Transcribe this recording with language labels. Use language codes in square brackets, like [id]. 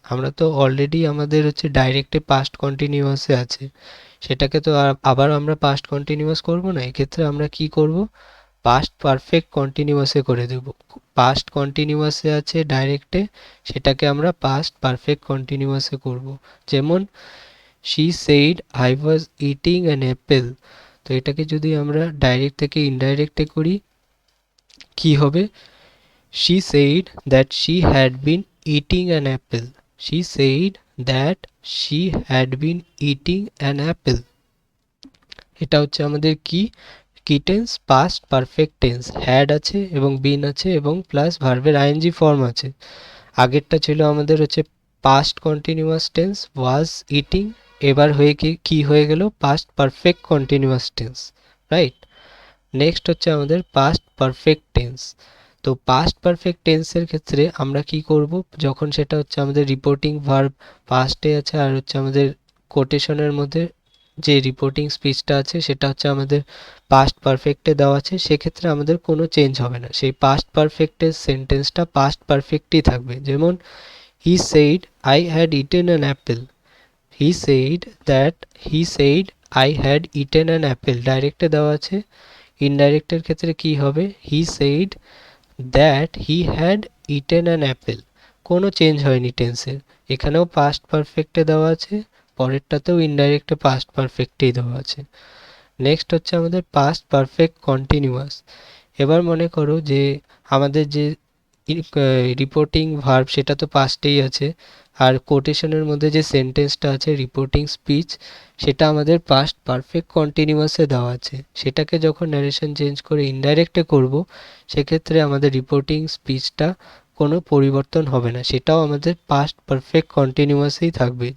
[bn] আমরা তো অলরেডি আমাদের হচ্ছে ডাইরেক্টে পাস্ট কন্টিনিউয়াসে আছে, সেটাকে তো আবার আমরা পাস্ট কন্টিনিউয়াস করব না, এক্ষেত্রে আমরা কি করব, পাস্ট পারফেক্ট কন্টিনিউয়াসে করে দেব। পাস্ট কন্টিনিউয়াসে আছে ডাইরেক্টে, সেটাকে আমরা পাস্ট পারফেক্ট কন্টিনিউয়াসে করব। [en] যেমন she said I was eating an apple, [bn] তো এটাকে যদি আমরা ডাইরেক্ট থেকে ইনডাইরেক্টে করি কি হবে, [en] she said that she had been eating an apple, she said that she had been eating an apple। [bn] এটা হচ্ছে আমাদের কি tense, past perfect tense, had আছে এবং বিন আছে এবং প্লাস ভার্বের আইএনজি ফর্ম আছে। আগেরটা ছিল আমাদের হচ্ছে past continuous tense was eating, এবার হয়ে কি হয়ে গেল, past perfect continuous tense, right. Next হচ্ছে আমাদের পাস্ট পারফেক্ট টেন্স। তো পাস্ট পারফেক্ট টেন্সের ক্ষেত্রে আমরা কি করব, যখন সেটা হচ্ছে আমাদের রিপোর্টিং ভার্ব পাস্টে আছে আর হচ্ছে আমাদের কোটেশনের মধ্যে যে রিপোর্টিং স্পিচটা আছে সেটা হচ্ছে আমাদের পাস্ট পারফেক্টে দেওয়া আছে, সেক্ষেত্রে আমাদের কোনো চেঞ্জ হবে না, সেই পাস্ট পারফেক্টের সেন্টেন্সটা পাস্ট পারফেক্টই থাকবে। [en] যেমন he said I had eaten an apple, he said that he said I had eaten an apple, [bn] ডাইরেক্টে দেওয়া আছে। ইনডাইরেক্টের ক্ষেত্রে কি হবে, [en] he said that he had eaten an apple, [bn] কোনো চেঞ্জ হয়নি টেন্সের, এখানেও পাস্ট পারফেক্টে দেওয়া আছে, পরেরটাতেও ইনডাইরেক্টে পাস্ট পারফেক্টেই দেওয়া আছে। নেক্সট হচ্ছে আমাদের পাস্ট পারফেক্ট কন্টিনিউয়াস। এবার মনে করো যে আমাদের যে রিপোর্টিং ভার্ব সেটা তো পাস্টেই আছে, আর কোটেশনের মধ্যে যে সেন্টেন্সটা আছে রিপোর্টিং স্পিচ সেটা আমাদের পাস্ট পারফেক্ট কন্টিনিউয়াসে দেওয়া আছে, সেটাকে যখন ন্যারেশন চেঞ্জ করে ইনডাইরেক্টে করব সেক্ষেত্রে আমাদের রিপোর্টিং স্পিচটা কোনো পরিবর্তন হবে না, সেটাও আমাদের পাস্ট পারফেক্ট কন্টিনিউয়াসেই থাকবে।